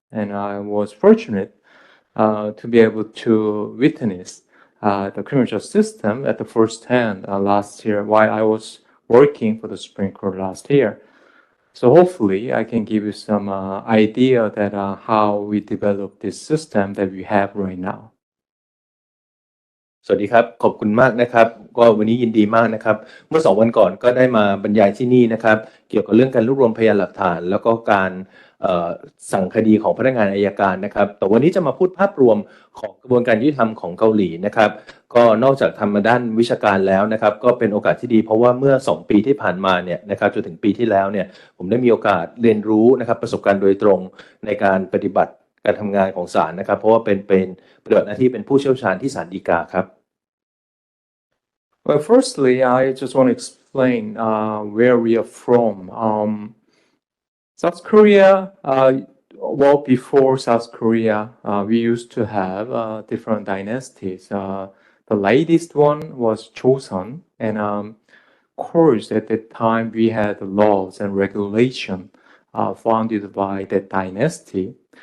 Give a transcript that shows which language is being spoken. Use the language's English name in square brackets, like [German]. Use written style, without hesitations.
[English] And I was fortunate to be able to witness the criminal justice system at the first hand last year while I was working for the Supreme Court last year. So hopefully I can give you some idea that how we develop this system that we have right now. [Thai] สวัสดีครับขอบคุณมากนะครับก็วันนี้ยินดีมากนะครับเมื่อ2 วันก่อนก็ได้มาบรรยายที่นี่นะครับเกี่ยวกับเรื่องการรวบรวมพยานหลักฐานแล้วก็การ สั่งคดีของพนักงานอัยการนะครับแต่วันนี้จะมาพูดภาพรวมของกระบวนการยุติธรรมของเกาหลีนะครับก็นอกจากทำมาด้านวิชาการแล้วนะครับก็เป็นโอกาสที่ดีเพราะว่าเมื่อ2 ปีที่ผ่านมาเนี่ยนะครับจนถึงปีที่แล้วเนี่ยผมได้มีโอกาสเรียนรู้นะครับประสบการณ์โดยตรงในการปฏิบัติการทำงานของศาลนะครับเพราะว่าเป็นปฏิบัติหน้าที่เป็นผู้เชี่ยวชาญที่ศาลฎีกาครับ [English] Well, firstly, I just want to explain where we are from. South Korea, well, before South Korea, we used to have different dynasties. The latest one was Joseon, and of course, at that time, we had laws and regulation founded by that dynasty.